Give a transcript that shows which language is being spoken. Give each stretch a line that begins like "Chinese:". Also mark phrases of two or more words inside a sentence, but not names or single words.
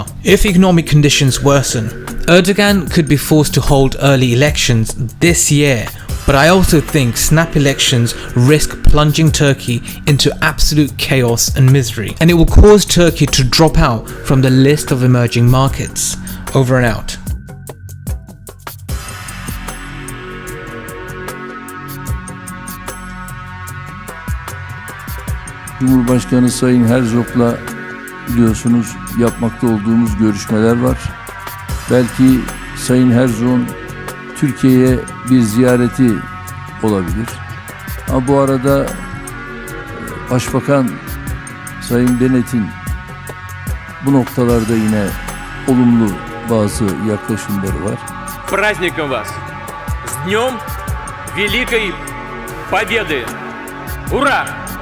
English: If economic conditions worsen, Erdogan could be forced to hold early elections this year, but I also think snap elections risk plunging Turkey into absolute chaos and misery, and it will cause Turkey to drop out from the list of emerging markets. Over and out.
Turkish: Cumhurbaşkanı Sayın Herzog'la biliyorsunuz yapmakta olduğumuz görüşmeler var. Belki Sayın Herzog'un Türkiye'ye bir ziyareti olabilir. Ama bu arada Başbakan Sayın Bennett'in bu noktalarda yine olumlu bazı yaklaşımları var.
Russian: С праздником вас! С Днем Великой Победы! Ура!